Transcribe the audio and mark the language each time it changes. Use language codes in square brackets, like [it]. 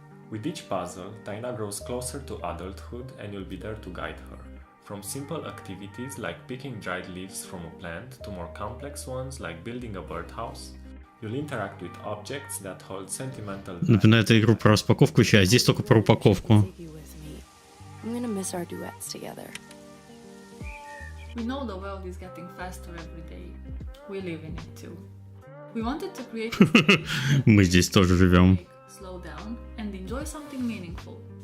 [en] With each puzzle, Tyna grows closer to adulthood and you'll be there to guide her. From simple activities like picking dried leaves from a plant to more complex ones like building a birdhouse, you'll interact with objects that hold sentimental value. [ru] Напоминает игру про распаковку чая, а здесь только про упаковку. [en] I'm gonna miss our duets together. We know the world is getting faster every day. We live in it too. We wanted to create [ru] Мы здесь тоже живем. [en] slow down and enjoy something meaningful.